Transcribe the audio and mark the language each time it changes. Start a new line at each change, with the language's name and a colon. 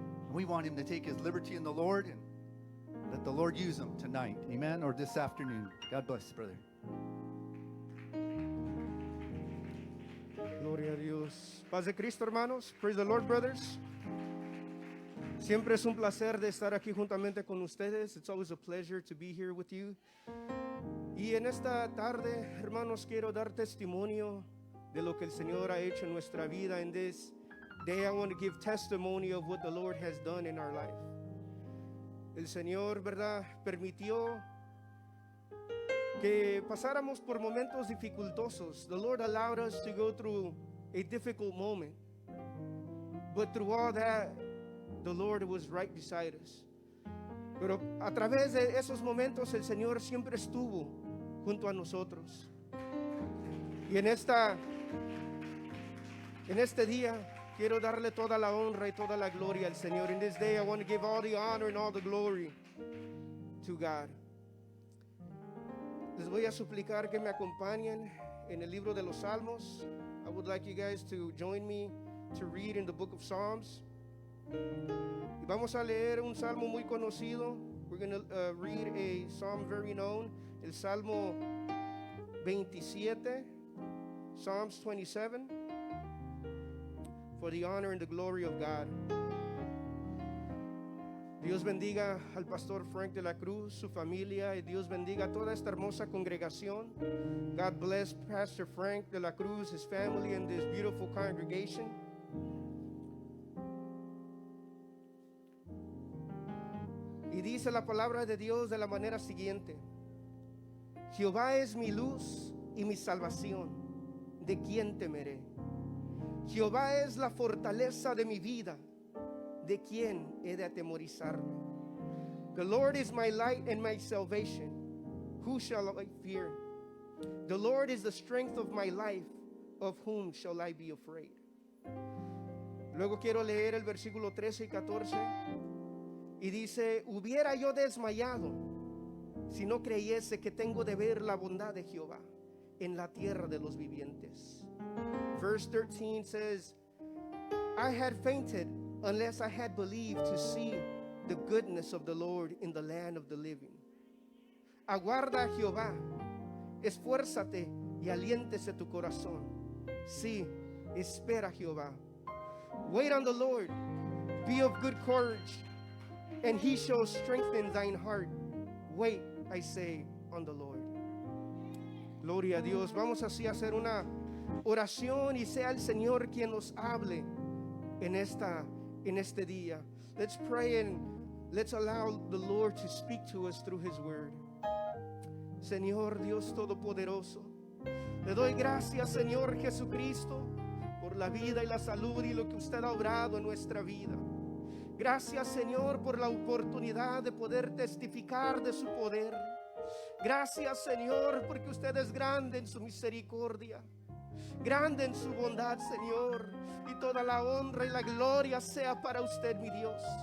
English: We want him to take his liberty in the Lord and let the Lord use him tonight. Amen. Or this afternoon. God bless, brother.
Spanish: Gloria a Dios. Paz de Cristo, hermanos.
English: Praise the Lord, brothers.
Spanish: Siempre es un placer de estar aquí juntamente con ustedes.
English: It's always a pleasure to be here with you.
Spanish: Y en esta tarde, hermanos, quiero dar testimonio de lo que el Señor ha hecho en nuestra vida.
English: In this day, I want to give testimony of what the Lord has done in our life.
Spanish: El Señor, ¿verdad?, permitió que pasáramos por momentos dificultosos.
English: The Lord allowed us to go through a difficult moment. But through all that, the Lord was right beside us.
Spanish: Pero a través de esos momentos, el Señor siempre estuvo junto a nosotros. Y en este día, quiero darle toda la honra y toda la gloria al Señor.
English: In this day, I want to give all the honor and all the glory to God.
Spanish: Les voy a suplicar que me acompañen en el libro de los Salmos.
English: I would like you guys to join me to read in the book of Psalms.
Spanish: Y vamos a leer un salmo muy conocido.
English: We're going to read a psalm very known,
Spanish: el Salmo 27,
English: Psalms 27, for the honor and the glory of God.
Spanish: Dios bendiga al pastor Frank de la Cruz, su familia, y Dios bendiga a toda esta hermosa congregación.
English: God bless Pastor Frank de la Cruz, his family, and this beautiful congregation.
Spanish: Y dice la palabra de Dios de la manera siguiente: Jehová es mi luz y mi salvación, ¿de quién temeré? Jehová es la fortaleza de mi vida, ¿de quién he de atemorizarme?
English: The Lord is my light and my salvation, who shall I fear? The Lord is the strength of my life, of whom shall I be afraid?
Spanish: Luego quiero leer el versículo 13 y 14. Y dice: hubiera yo desmayado si no creyese que tengo de ver la bondad de Jehová en la tierra de los vivientes.
English: Verse 13 says, I had fainted unless I had believed to see the goodness of the Lord in the land of the living.
Spanish: Aguarda a Jehová, esfuérzate y aliéntese tu corazón. Sí, espera a Jehová.
English: Wait on the Lord, be of good courage, and he shall strengthen thine heart. Wait, I say, on the Lord.
Spanish: Gloria a Dios. Vamos así a hacer una oración y sea el Señor quien nos hable en este día.
English: Let's pray and let's allow the Lord to speak to us through his word.
Spanish: Señor Dios Todopoderoso, le doy gracias, Señor Jesucristo, por la vida y la salud y lo que usted ha obrado en nuestra vida. Gracias, Señor, por la oportunidad de poder testificar de su poder. Gracias, Señor, porque usted es grande en su misericordia, grande en su bondad, Señor, y toda la honra y la gloria sea para usted, mi Dios.